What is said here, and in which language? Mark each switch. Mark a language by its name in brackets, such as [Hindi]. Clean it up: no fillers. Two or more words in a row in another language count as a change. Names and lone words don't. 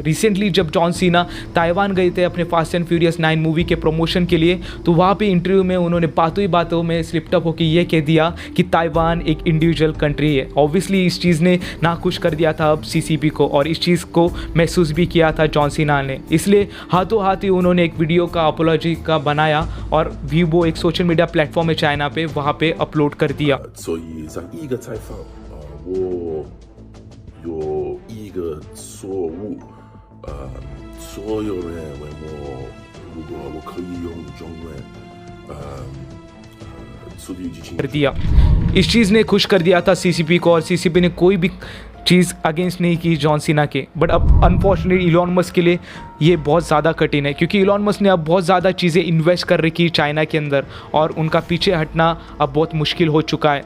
[Hindi] रिसेंटली जब जॉन सीना ताइवान गए थे अपने फास्ट एंड फ्यूरियस 9 मूवी के प्रमोशन के लिए, तो वहाँ पे इंटरव्यू में उन्होंने बातों ही बातों में स्लिप्टअप होकर ये कह दिया कि ताइवान एक [English] individual country [Hindi] है। ऑब्वियसली इस चीज़ ने नाखुश कर दिया था अब सीसीपी को, और इस चीज़ को महसूस भी किया था जॉन सीना ने। इसलिए हाथों हाथ ही उन्होंने एक वीडियो का अपोलॉजी का बनाया और वीबो एक [English] social media platform [Hindi] है चाइना पे, वहाँ पे अपलोड कर दिया। [Chinese] 所以在一个采访我有一个错误，所有人问我如果我可以用中文，速度与激情 [Hindi] कर दिया। इस चीज़ ने खुश कर दिया था सीसीपी को, और सीसीपी ने कोई भी चीज़ अगेंस्ट नहीं की जॉन सीना के। बट अब अनफॉर्चुनेटली इलॉन मस्क के लिए ये बहुत ज़्यादा कठिन है, क्योंकि इलॉन मस्क ने अब बहुत ज़्यादा चीज़ें इन्वेस्ट कर रखी है चाइना के अंदर, और उनका पीछे हटना अब बहुत मुश्किल हो चुका है।